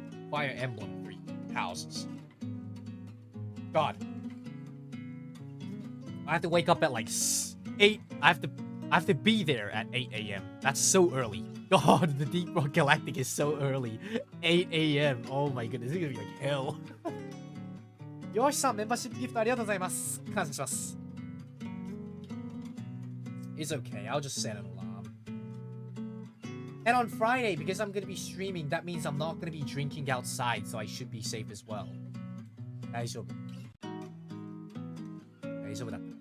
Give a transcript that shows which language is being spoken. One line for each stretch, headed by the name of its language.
English: Fire Emblem 3 Houses. God. I have to wake up at like 8. I have to be there at 8 a.m. That's so early. God, the Deep Rock Galactic is so early. 8 a.m. Oh my goodness, this is gonna be like hell. Yoshi-san, membership gift
Japanese: ありがとうございます。感謝します。
English: It's okay, I'll just set an alarm. And on Friday, because I'm gonna be streaming, that means I'm not gonna be drinking outside, so I should be safe as well.
Japanese: 大丈夫だ。